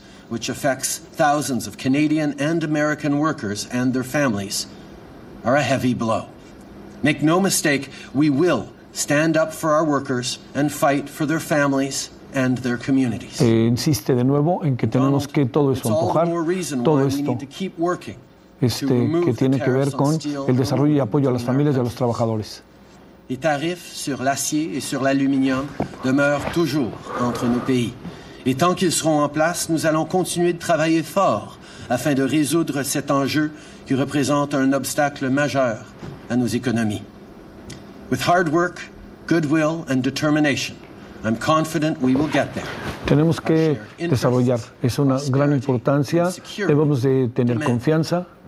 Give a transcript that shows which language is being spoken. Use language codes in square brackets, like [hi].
[en] Which affects thousands of Canadian and American workers and their families, are a heavy blow. Make no mistake, we will stand up for our workers and fight for their families and their communities. [es] Insiste de nuevo en que tenemos que todo eso empujar, todo esto que tiene que ver con el desarrollo y apoyo a las familias y a los trabajadores. [fr] Les tarifs sur l'acier et sur l'aluminium demeurent toujours entre nos pays. Et tant qu'ils seront en place, nous allons continuer de travailler fort afin de résoudre cet enjeu qui représente un obstacle majeur à nos économies. [en] With hard work, goodwill and determination, I'm confident we will get there. [es] Tenemos que desarrollar. Es una gran importancia. Debemos de tener confianza.